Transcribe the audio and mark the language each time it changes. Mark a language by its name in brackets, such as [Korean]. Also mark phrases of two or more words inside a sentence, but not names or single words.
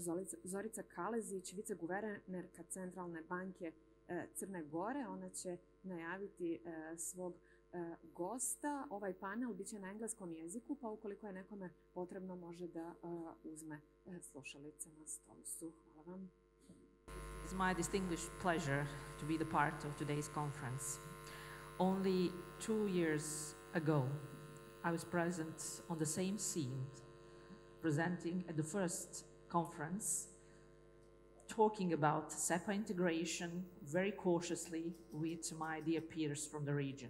[Serbian] Zorica Kalezić, viceguvernerka Centralne banke Crne Gore. Ona će najaviti svog gosta. Ovaj panel biće na engleskom jeziku, pa ukoliko je nekome potrebno može da uzme slušalice na stolu su. Hvala vam. [English] It's my distinguished pleasure to be the part of today's conference. Only 2 years ago, I was present on the same scene, presenting at the first conference, talking about SEPA integration very cautiously with my dear peers from the region.